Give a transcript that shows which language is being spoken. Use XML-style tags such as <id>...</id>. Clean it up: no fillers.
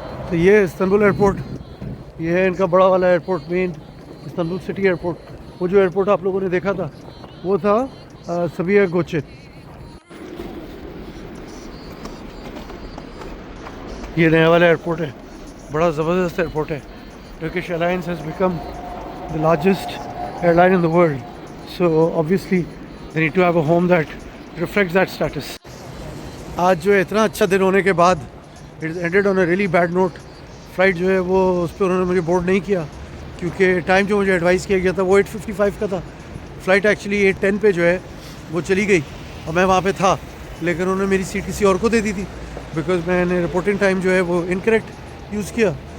<hi>तो ये है इस्तांबुल एयरपोर्ट, ये है इनका बड़ा वाला airport, main Istanbul city airport. वो जो एयरपोर्ट आप लोगों ने देखा था वो था सबिया गोकचन। ये नया वाला एयरपोर्ट है, बड़ा ज़बरदस्त एयरपोर्ट है।</hi> <en>Turkish airlines has become the largest airline in the world, so obviously they need to have a home that reflects that status.</en> <hi>आज जो है इतना अच्छा दिन होने के बाद</hi> <en>it ended on a really bad note.</en> <hi>Flight जो है वो उस पर उन्होंने मुझे बोर्ड नहीं किया क्योंकि टाइम जो मुझे एडवाइस किया गया था वो 8:55 का था। फ़्लाइट एक्चुअली 8:10 पे जो है वो चली गई और मैं वहाँ पे था, लेकिन उन्होंने मेरी सीट किसी और को दे दी थी बिकॉज मैंने रिपोर्टिंग टाइम जो है वो इनकरेक्ट यूज़ किया।</hi>